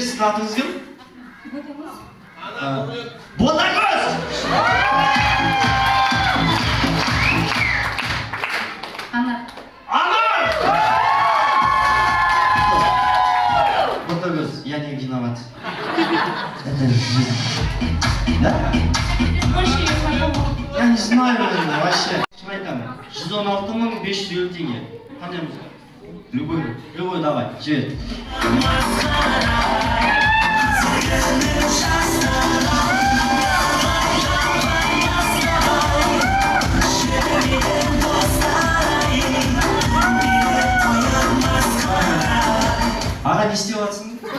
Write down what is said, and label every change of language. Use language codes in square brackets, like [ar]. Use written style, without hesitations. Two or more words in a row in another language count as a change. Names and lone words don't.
[kk] Сіздің атыңыз кім? Ботагөз! Анар! Ботагөз, [ru] я не виноват. Это жизнь. Да? Я не знаю, вообще. [kk] Айтамын, 116.550 теңге. Қандай музыка? [ru] Любой давай, [kk] жібер. Аға не істеп жатсың?